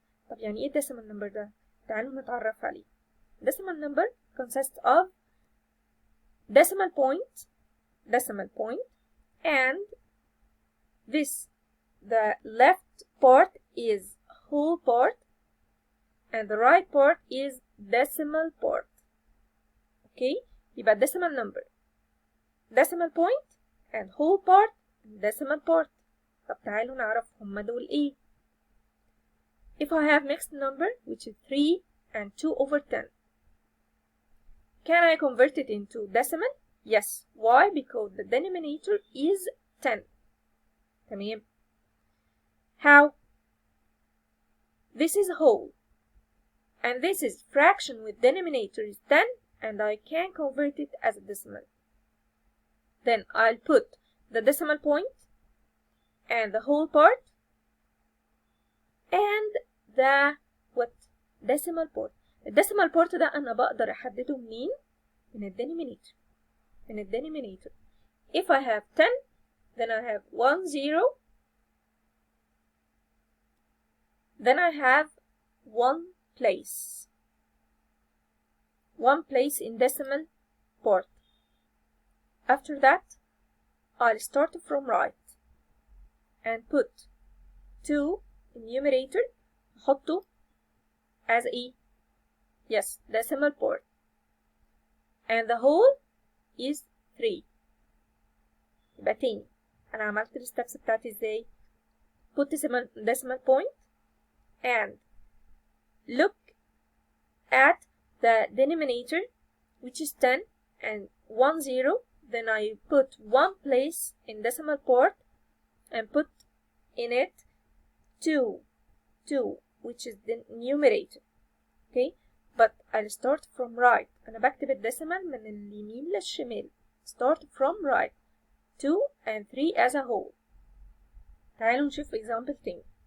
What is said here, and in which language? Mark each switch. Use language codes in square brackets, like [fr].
[ar] طب يعني ايه [en] decimal number [ar] ده؟ تعالوا نتعرف عليه. [en] Decimal number consists of decimal point, and the left part is whole part, and the right part is decimal part. Okay? يبقى decimal number, decimal point and whole part and decimal part. [ar] طب تعالوا نعرف هما دول ايه. [en] If I have mixed number which is 3 and 2 over 10, can I convert it into decimal? Yes. Why? Because the denominator is 10. تمام. How? This is whole and this is fraction with denominator is 10, and I can convert it as a decimal. Then I'll put the decimal point and the whole part and the decimal part. [ar] الديسيمال بارت ده أنا بقدر أحدده منين؟ من الدينومينيتور. [en] If I have 10, then I have 1 0, then I have one place in decimal part. After that, I'll start from right and put 2 in numerator, أحطه as a decimal part, and the whole is 3. [ar] يبقى تاني أنا عملت الستبس بتاعتي ازاي؟ [en] put decimal point and look at the denominator which is 10 and 1 0. Then I put one place in decimal part and put in it 2 which is the numerator. Okay, but I'll start from right. [ar] أنا بكتب الديسيمال من اليمين للشمال. [en] Start from right. 2 and 3 as a whole. [ar] تعالوا نشوف example تاني.